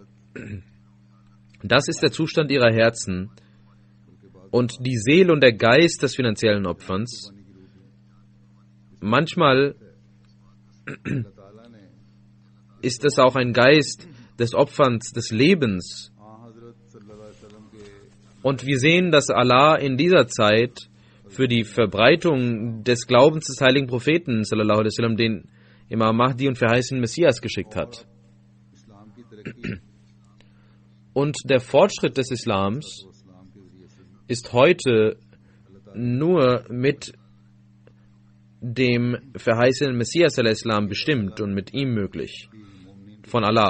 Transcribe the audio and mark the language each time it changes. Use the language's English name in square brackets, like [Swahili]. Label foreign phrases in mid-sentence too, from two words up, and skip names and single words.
[German] Das ist der Zustand ihrer Herzen. Und die Seele und der Geist des finanziellen Opferns, manchmal ist es auch ein Geist des Opferns des Lebens. Und wir sehen, dass Allah in dieser Zeit für die Verbreitung des Glaubens des heiligen Propheten [Arabic] صلى الله عليه وسلم [German] den Imam Mahdi und verheißenen Messias geschickt hat. Und der Fortschritt des Islams ist heute nur mit dem verheißenen Messias al-Islam bestimmt und mit ihm möglich, von Allah.